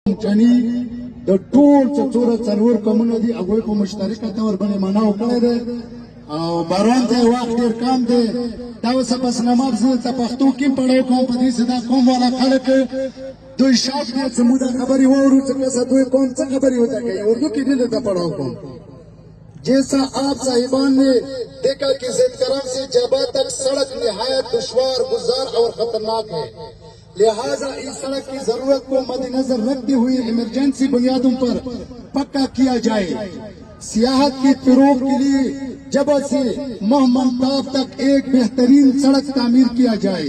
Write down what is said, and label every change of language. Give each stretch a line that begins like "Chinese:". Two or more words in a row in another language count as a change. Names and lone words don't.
Pashto: چنی د ټول څلور څلور قومونه دي هغوی په مشترکه طور باندې منع کړی دی او باران ته وخت ډېر کم دی. دا اوس بس نماز زه ته پښتو کې پړاو کوم په دې دا قوم والا خلک دوی شاپ دې زموږ خبرې واورو چې کسه دوی قوم څه خبرې وته کوي اردو کې دې ته پړاو کوم.
Urdu: جیسا آپ صاحبان نے دیکھا کہ زید کرم سے جبا تک سڑک نہایت دشوار گزار اور خطرناک ہے، لہذا اس سڑک کی ضرورت کو مد نظر رکھتے ہوئے ایمرجنسی بنیادوں پر پکا کیا جائے. سیاحت کی فروغ کے لیے جبا سے محمد تک ایک بہترین سڑک تعمیر کیا جائے.